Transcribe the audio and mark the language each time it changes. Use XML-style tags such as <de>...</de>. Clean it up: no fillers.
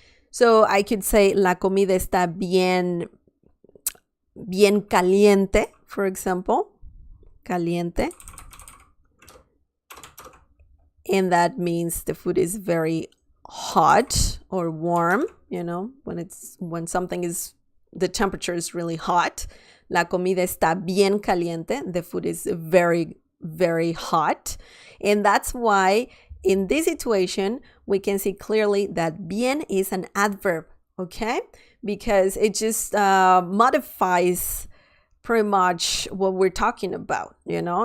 <en>So I could say la comida está bien caliente, for example. Caliente. And that means the food is very hot or warm, you know, when something is, the temperature is really hot.</en> <es>La comida está bien caliente.</es> <en>The food is very, very hot. And that's why in this situation, we can see clearly that bien is an adverb, okay? Because it just modifies pretty much what we're talking about, you know?</en>